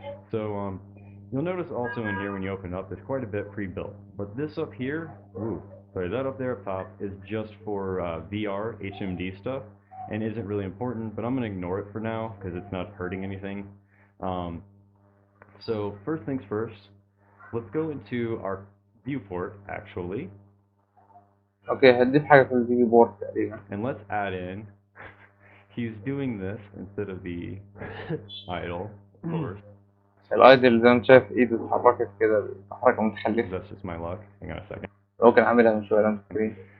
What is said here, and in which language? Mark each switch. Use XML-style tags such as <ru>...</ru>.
<en>So you'll notice also in here when you open up, there's quite a bit pre-built, but this up here, sorry, that up there up top is just for VR HMD stuff and isn't really important, but I'm going to ignore it for now because it's not hurting anything. So first things first, let's go into our viewport actually.</en> <ar>اوكي هتضيف حاجة في الفيديو بورد تقريبا.</ar> <en>And let's add in, he's doing this instead of the idle, of course.</en> <ar>الايدل زي ما انت شايف ايده اتحركت كده حركة متخلفة.</ar> <en>That's just my luck. Hang on a second.</en> <ar>هو كان عاملها من شوية لو انت فاكرين.</ar>